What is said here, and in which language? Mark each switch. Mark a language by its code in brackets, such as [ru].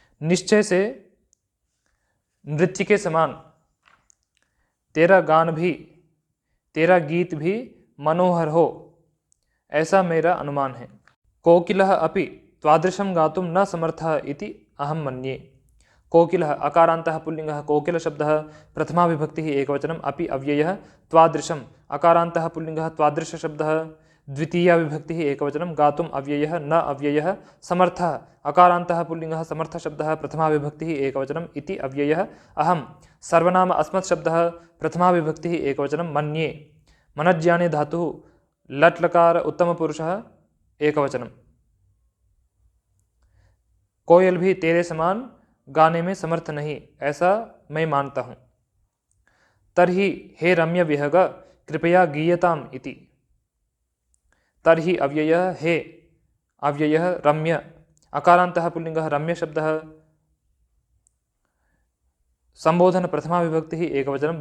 [hi] निश्चय से नृत्य के समान तेरा गान भी तेरा गीत भी मनोहर हो, ऐसा मेरा अनुमान है। [sa] कोकिलः अपि त्वादृशं गातुं न समर्थः इति अहं मन्ये। कोकिलः अकारान्तः पुल्लिंगः कोकिल शब्दः प्रथमा विभक्तिः एकवचनम्। अपि अव्ययः त्वादृशम् अकारान्तः पुल्लिंगः त्वादृश शब्दः द्वितीया विभक्तिः एकवचनं। गातुम् अव्ययः न अव्ययः। समर्थः अकारान्तः पुल्लिंगः समर्थ शब्दः प्रथमा विभक्तिः एकवचनम् इति अव्ययः। अहं सर्वनाम अस्मत् शब्दः प्रथमा विभक्तिः एकवचनं मन्ये। मनज्ञाने धातुः लट् लकार उत्तमपुरुषः एकवचनं। [hi] कोयल भी तेरे समान गाने में समर्थ नहीं, ऐसा मैं मानता हूँ। [sa] तर्हि हे रम्य विहग कृपया गीयताम् इति। तर्हि अव्ययः हे अव्ययः रम्य अकारान्तः पुल्लिंगः रम्य शब्दः संबोधन प्रथमा विभक्तिः एकवचनं।